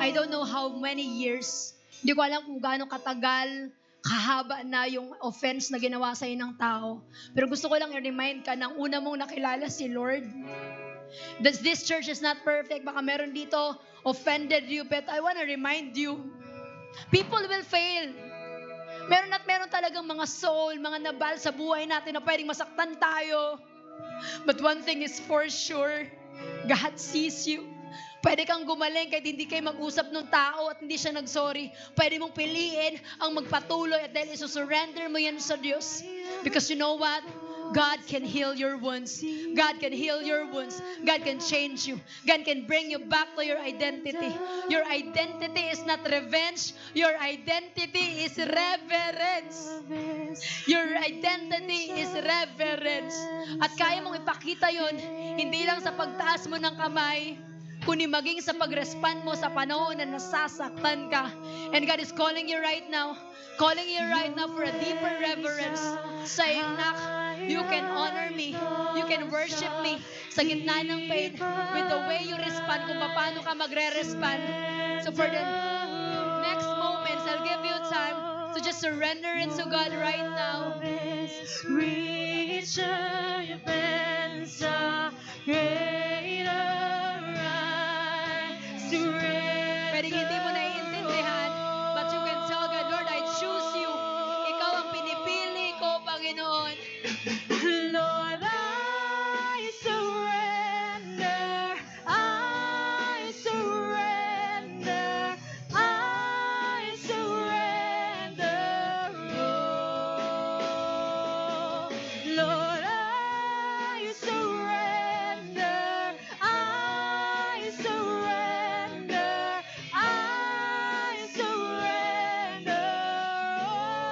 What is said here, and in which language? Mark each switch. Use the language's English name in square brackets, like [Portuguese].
[English] I don't know how many years. [Filipino] Hindi ko alam kung gaano katagal, kahaba na yung offense na ginawa sa'yo ng tao. Pero gusto ko lang i-remind ka ng una mong nakilala si Lord. [English] That this church is not perfect. [Filipino] Baka meron dito [English] offended you. But I want to remind you, people will fail. [Filipino] Meron at meron talagang mga soul, mga nabal sa buhay natin na pwedeng masaktan tayo. [English] But one thing is for sure, God sees you. [Filipino] Pwede kang gumaling kahit hindi kayo mag-usap ng tao at hindi siya nag-sorry. Pwede mong piliin ang magpatuloy at dahil isusurrender mo yan sa Diyos. [English] Because you know what? God can heal your wounds. God can heal your wounds. God can change you. God can bring you back to your identity. Your identity is not revenge. Your identity is reverence. Your identity is reverence. [Filipino] At kaya mong ipakita yon hindi lang sa pagtaas mo ng kamay, kundi maging sa pag-respond mo sa panahon na nasasaktan ka. [English] And God is calling you right now for a deeper reverence. Saying, nak, you can honor me, you can worship me [Filipino] sa gitna ng [English] pain with the way you respond, [Filipino] kung paano ka magre-respond. [English] So for the next moments, I'll give you time to just surrender it to God right now. Reach your hands are greater. I surrender. [Filipino] Pwedeng hindi mo naiintindihan, [English] but you can tell God, Lord, I choose you. [Filipino] Ikaw ang pinipili ko, Panginoon. [English] Lord, I surrender, I surrender, I surrender all. Lord, I surrender, I surrender, I surrender all.